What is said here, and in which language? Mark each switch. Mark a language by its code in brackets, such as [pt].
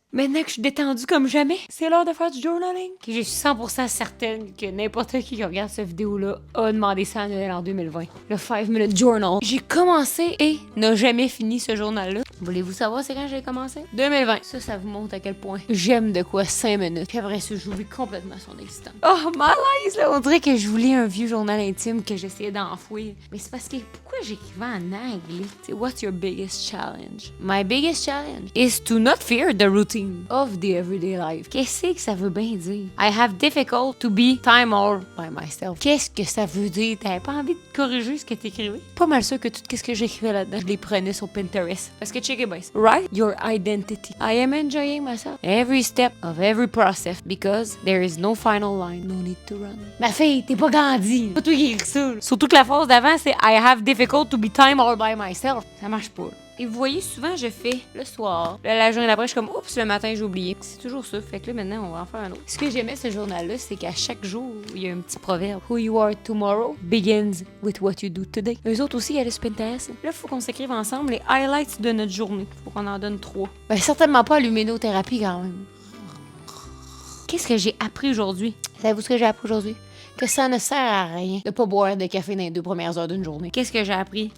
[fr] Maintenant que je suis détendue comme jamais, c'est l'heure de faire du journaling. Je suis 100% certaine que n'importe qui regarde cette vidéo-là a demandé ça à Noël en 2020. Le 5 Minute Journal. J'ai commencé et n'a jamais fini ce journal-là. Voulez-vous savoir c'est quand j'ai commencé? 2020. Ça vous montre à quel point j'aime de quoi 5 minutes. Puis après ça, j'oublie complètement son existence. Oh, malaise, là! On dirait que je voulais un vieux journal intime que j'essayais d'enfouir. Mais c'est parce que pourquoi j'écrivais en anglais? [en] T'sais, what's your biggest challenge? My biggest challenge is to not fear the routine of the everyday life. [fr] Qu'est-ce que ça veut bien dire? [en] I have difficult to be time all by myself. [fr] Qu'est-ce que ça veut dire? T'avais pas envie de corriger ce que t'écrivais? Pas mal sûr que tout ce que j'écrivais là-dedans, je les prenais sur Pinterest. Parce que [en] check it, boys. Write your identity. I am enjoying myself. Every step of every process because there is no final line. No need to run. [fr] Ma fille, t'es pas grandi. C'est pas toi qui écris ça. Surtout que la phrase d'avant, c'est [en] I have difficult to be time all by myself. [fr] Ça marche pas. Et vous voyez, souvent, je fais le soir. Là, la journée d'après, je suis comme, oups, le matin, j'ai oublié. C'est toujours ça. Fait que là, maintenant, on va en faire un autre. Ce que j'aimais ce journal-là, c'est qu'à chaque jour, il y a un petit proverbe. [en] Who you are tomorrow begins with what you do today. [fr] Eux autres aussi, il y a le Pinterest. Là, il faut qu'on s'écrive ensemble les highlights de notre journée. Faut qu'on en donne 3. Ben, certainement pas l'humanothérapie quand même. Qu'est-ce que j'ai appris aujourd'hui? Savez-vous ce que j'ai appris aujourd'hui? Que ça ne sert à rien de pas boire de café dans les 2 premières heures d'une journée. Qu'est-ce que j'ai appris?